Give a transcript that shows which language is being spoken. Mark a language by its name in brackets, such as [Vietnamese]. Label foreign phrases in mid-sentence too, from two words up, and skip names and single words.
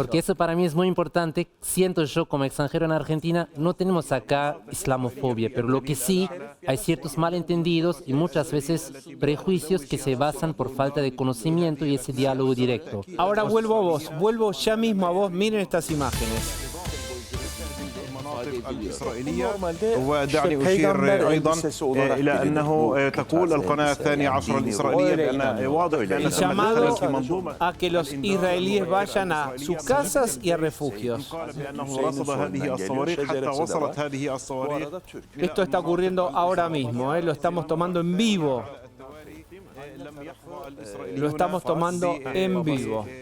[Spanish] Porque eso para mí es muy importante. Siento yo como extranjero en Argentina, no tenemos acá islamofobia, pero lo que sí, hay ciertos malentendidos y muchas veces prejuicios que se basan por falta de conocimiento y ese diálogo directo. Ahora vuelvo ya mismo a vos, miren estas imágenes. [Arabic] الإسرائيلية ودعني أشير أيضا إلى أنه تقول القناة الثانية عشر الإسرائيلية بأن واضح بأن [Spanish] llamado a que los israelíes vayan a sus casas y a refugios. Esto está ocurriendo ahora mismo, lo estamos tomando en vivo. Lo estamos tomando en vivo.